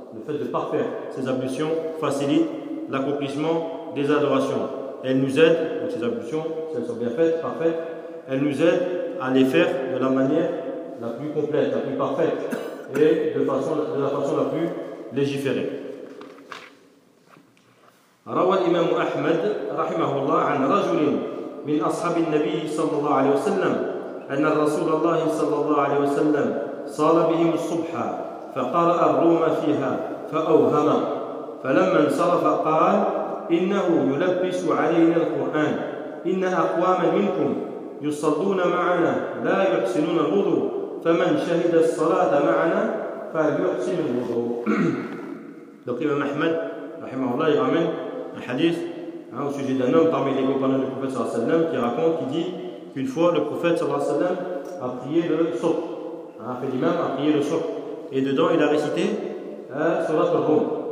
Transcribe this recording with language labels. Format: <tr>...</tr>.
<fr>Le fait de parfaire ses ablutions facilite l'accomplissement des adorations. Elle nous aide, donc ses ablutions, si elles sont bien faites, parfaites, elle nous aide à les faire de la manière la plus complète, la plus parfaite. Et de la façon la plus légiférée.</fr> <ar>روى الإمام أحمد رحمه الله عن رجل من أصحاب النبي صلى الله عليه وسلم أن رسول الله صلى الله عليه وسلم صلى بهم الصبح فقرأ الروم فيها فأوهم فلما انصرف قال إنه يلبس علينا القرآن إن أقواما منكم يصلون معنا لا يحسنون الوضوء فَمَنْ شَهِدَ الصَّلَاةَ مَعَنَا فَلْيُحْسِنِ الْوُضُوءَ.</ar> <fr>Donc l'imam Ahmed, rahimahullah, il ramène un hadith, hein, au sujet d'un homme parmi les compagnons du prophète sallallahu alayhi wa sallam, qui raconte, qui dit qu'une fois le prophète sallallahu alayhi wa sallam a prié le sobh, hein, fait l'imam a prié le sobh, et dedans il a récité surat al-Rum.</fr>